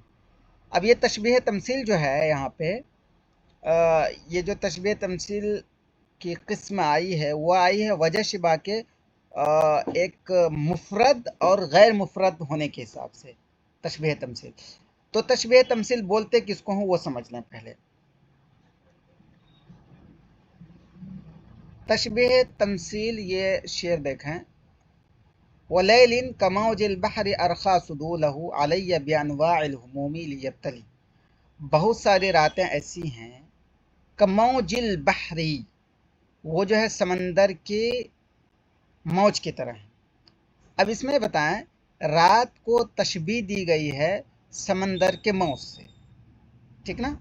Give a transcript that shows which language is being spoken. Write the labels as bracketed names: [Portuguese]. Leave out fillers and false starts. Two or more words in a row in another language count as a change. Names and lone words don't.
[Urdu] اب یہ تشبیہ تمثیل جو ہے یہاں پے، یہ جو تشبیہ تمثیل کی قسم آئی ہے، وہ آئی ہے وجہ شبہ کے ایک مفرد اور غیر مفرد ہونے کے حساب سے. تشبیہ تمثیل، تو تشبیہ تمثیل بولتے کس کو ہو وہ سمجھ لیں پہلے. تشبیہ تمثیل، یہ شعر دیکھیں, [Arabic] وليلٍ كموج البحر أرخى سدوله عليّ بأنواع الهموم ليبتلي, [Urdu] بہت ساری راتیں ایسی ہیں, [Arabic] كموج البحر, [Urdu] وہ جو ہے سمندر کے موج کی طرح ہے. اب اس میں بتائیں، رات کو تشبیہ دی گئی ہے سمندر کے موج سے، ٹھیک نا.